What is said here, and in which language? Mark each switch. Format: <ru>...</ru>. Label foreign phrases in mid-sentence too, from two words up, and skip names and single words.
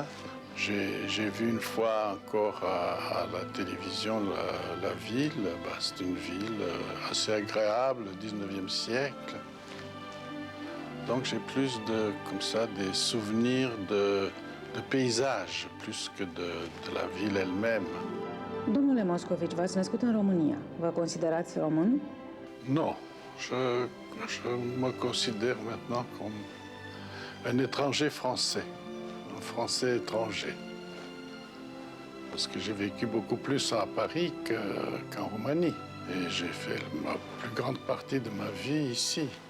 <fr>J'ai vu une fois encore à la télévision la ville. C'est une ville assez agréable, au 19e siècle. Donc j'ai plus comme ça, des souvenirs de paysages, plus que de la ville elle-même.</fr> <ro>Domnule Moscovici, v-ați născut în România. Vă considerați român?</ro> <fr>Non, je me considère maintenant comme un étranger français, un français étranger. Parce que j'ai vécu beaucoup plus à Paris qu'en Roumanie. Et j'ai fait la plus grande partie de ma vie ici.</fr>